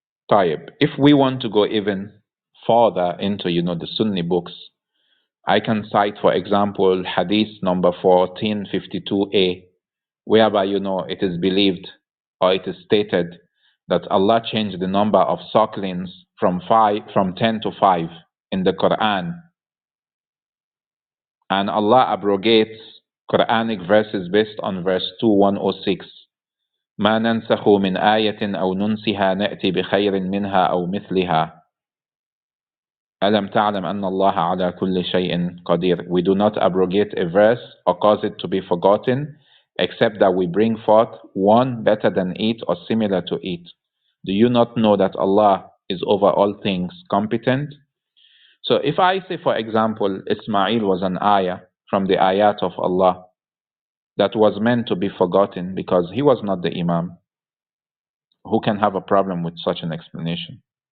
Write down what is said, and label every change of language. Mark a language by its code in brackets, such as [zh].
[en] Tayyib. If we want to go even further into, the Sunni books, I can cite, for example, Hadith number 1452a, whereby, it is believed or it is stated that Allah changed the number of sucklings from 10 to 5 in the Quran. And Allah abrogates Quranic verses based on verse 2106. [ar] ما ننسخ من آية أو ننسها نأتي بخير منها أو مثلها ألم تعلم أن الله على كل شيء قدير. [en] We do not abrogate a verse or cause it to be forgotten, except that we bring forth one better than it or similar to it. Do you not know that Allah is over all things competent? So if I say, for example, Ismail was an ayah from the ayat of Allah that was meant to be forgotten because he was not the Imam, who can have a problem with such an explanation?